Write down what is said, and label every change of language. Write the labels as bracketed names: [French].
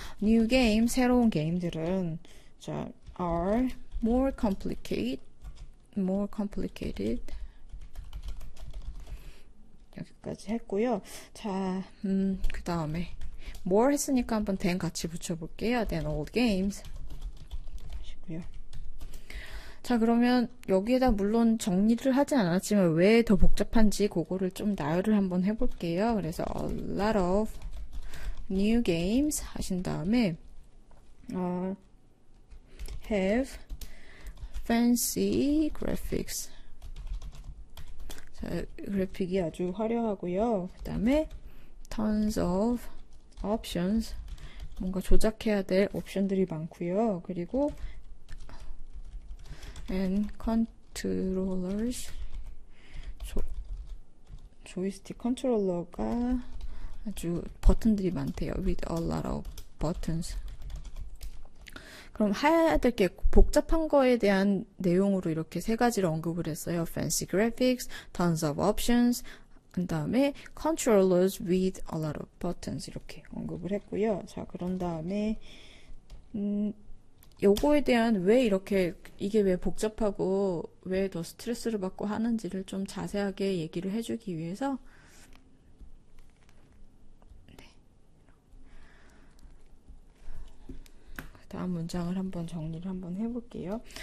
[English] New game, [Korean] 새로운 게임들은 자, [English] are more complicated [Korean] 여기까지 했고요. 자, 그 다음에 more 했으니까 한번 than 같이 붙여볼게요. [English] than old games [Korean] 하시고요. 자, 그러면 여기에다 물론 정리를 하진 않았지만 왜 더 복잡한지 그거를 좀 나열을 한번 해볼게요. 그래서 [English] a lot of new games [Korean] 하신 다음에 [English] have fancy graphics. [Korean] 자, 그래픽이 아주 화려하고요. 그 다음에 [English] tons of options. [Korean] 뭔가 조작해야 될 옵션들이 많고요. 그리고 [English] and controllers. [Korean] 조이스틱 컨트롤러가 아주 버튼들이 많대요. [English] with a lot of buttons. [Korean] 그럼 해야 될 게 복잡한 거에 대한 내용으로 이렇게 세 가지를 언급을 했어요. [English] Fancy graphics, tons of options, [Korean] 그 다음에 [English] controllers with a lot of buttons [Korean] 이렇게 언급을 했고요. 자, 그런 다음에 요거에 대한 왜 이렇게 이게 왜 복잡하고 왜 더 스트레스를 받고 하는지를 좀 자세하게 얘기를 해주기 위해서 다음 문장을 한번 정리를 한번 해볼게요.